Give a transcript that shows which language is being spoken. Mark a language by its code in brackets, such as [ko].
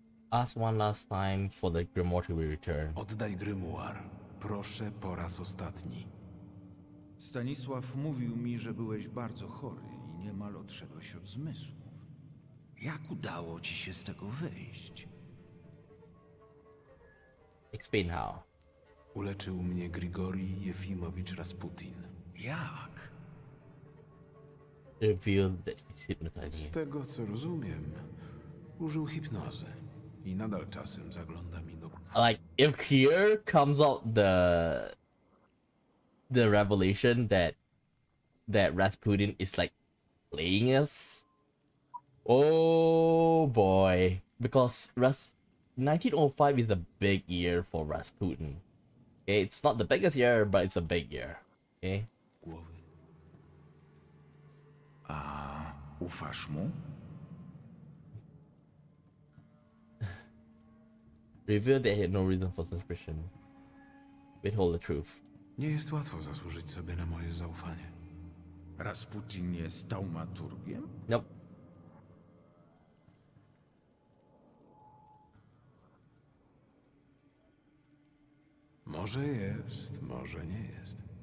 [en] Ask one last time for the grimoire to be returned. [pl] Oddaj grimoire. Proszę po raz ostatni. Stanisław mówił mi, że byłeś bardzo chory i niemal odszedłeś od zmysłów. Jak udało ci się z tego wyjść? [en] Explain how. [pl] Uleczył mnie Grigori Jefimowicz Rasputin. Jak? [en] Revealed that he's hypnotizing [pl] Z [en] you. [pl] tego co rozumiem, użył hipnozy i nadal czasem zagląda mi do... [en] Like, if here comes out the revelation that Rasputin is like playing us, oh boy, because 1905 is a big year for Rasputin. Okay, it's not the biggest year, but it's a big year. Okay. [pl] głowy. A ufasz mu? [en] Revealed that he had no reason for suspicion. Withhold the truth. [pl] Nie jest łatwo zasłużyć sobie na moje zaufanie. Rasputin jest thaumaturgiem? [en] Nope. [pl] Może jest, może nie jest.